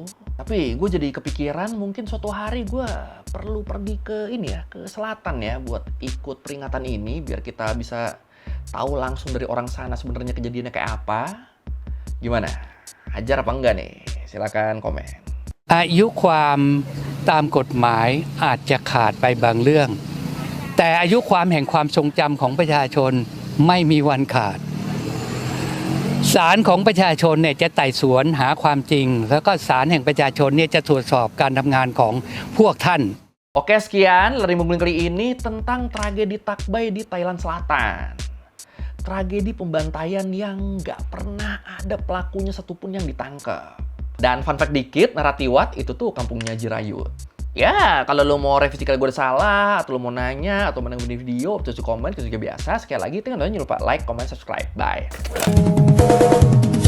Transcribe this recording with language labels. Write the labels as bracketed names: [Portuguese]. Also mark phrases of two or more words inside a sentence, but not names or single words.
[Indonesian] Tapi gue jadi kepikiran mungkin suatu hari gue perlu pergi ke ini ya, ke selatan ya, buat ikut peringatan ini. Biar kita bisa tahu langsung dari orang sana sebenarnya kejadiannya kayak apa. Gimana? Ajar apa enggak nih? Silakan komen. [Thai] อายุความตามกฎหมายอาจจะขาดไปบางเรื่องแต่อายุความแห่งความทรงจำของประชาชนไม่มีวันขาดศาลของประชาชนเนี่ยจะไต่สวนหาความจริงแล้วก็ศาลแห่งประชาชนเนี่ยจะตรวจสอบการทำงานของพวกท่าน [Indonesian] Oke, sekian Lari Mumbling kali ini tentang tragedi Tak Bai di Thailand Selatan. Tragedi pembantaian yang nggak pernah ada pelakunya satupun yang ditangkap. Dan [English] fun fact [Indonesian] dikit, Naratiwat itu tuh kampungnya Jirayut. Ya, kalau lo mau revisi kalau gue udah salah, atau lo mau nanya, atau menang video, bisa komen, juga biasa. Sekali lagi, jangan lupa [English] like, comment, subscribe. Bye.